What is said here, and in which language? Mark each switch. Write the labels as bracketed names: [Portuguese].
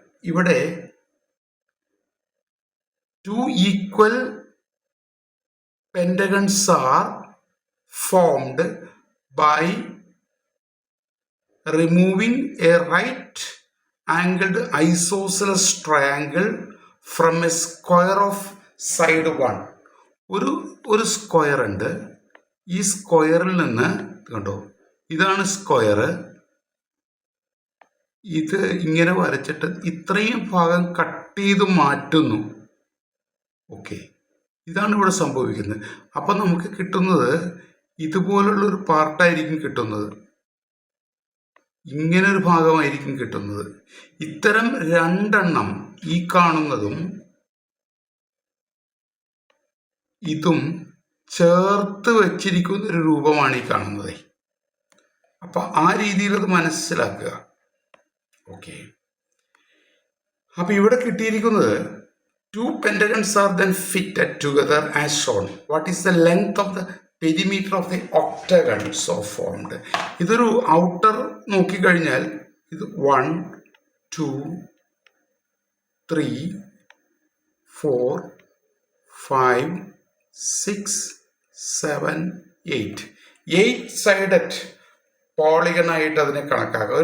[English] ഇവിടെ 2 equal pentagons are formed by removing a right angled isosceles triangle from a square of side 1. [Malayalam] ഒരു square ഉണ്ട്. ഈ സ്ക്വയറിൽ നിന്ന് കണ്ടോ, ഇതാണ് സ്ക്വയർ. ഇത് ഇങ്ങനെ വരച്ചിട്ട് ഇത്രയും ഭാഗം കട്ട് ചെയ്ത് മാറ്റുന്നു. ഓക്കെ, ഇതാണ് ഇവിടെ സംഭവിക്കുന്നത്. അപ്പം നമുക്ക് കിട്ടുന്നത് ഇതുപോലുള്ളൊരു പാർട്ടായിരിക്കും കിട്ടുന്നത്, ഇങ്ങനൊരു ഭാഗമായിരിക്കും കിട്ടുന്നത്. ഇത്തരം 2 എണ്ണം, ഈ കാണുന്നതും ഇതും ചേർത്ത് വച്ചിരിക്കുന്ന ഒരു രൂപമാണ് ഈ കാണുന്നത്. അപ്പം ആ രീതിയിൽ അത് മനസ്സിലാക്കുക. ഓക്കെ, അപ്പം ഇവിടെ കിട്ടിയിരിക്കുന്നത് [English] 2 pentagons are then fitted together as shown. What is the length of the perimeter of the octagon so formed? [Malayalam] ഇതൊരു ഔട്ടർ നോക്കിക്കഴിഞ്ഞാൽ ഇത് 1 2 3 4 5 6 7 8 സൈഡഡ് പോളിഗണായിട്ട് അതിനെ കണക്കാക്കുക.